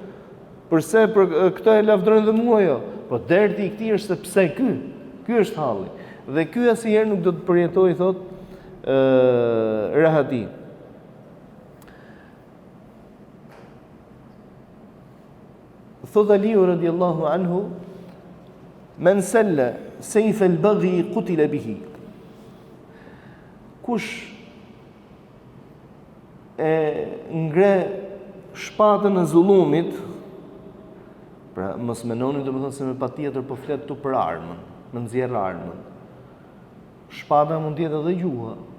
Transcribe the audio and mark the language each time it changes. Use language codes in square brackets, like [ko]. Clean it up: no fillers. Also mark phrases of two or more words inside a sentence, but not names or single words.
[sq] Përse për këtë e lavdërojnë dhe mua jo? Po derti i këtij është se pse ky është halli. Dhe ky asnjëherë nuk do të përjetojë, thotë, rahati. Thot Aliu [ar] رضي الله عنه، من سل سيف البغي قتل به. [sq] Kush e ngre shpatën e zullumit, pra mos mendoni domethënë se me patjetër po flet tu për armën, me nxjerr armën. Shpata mund të jetë edhe gjuha.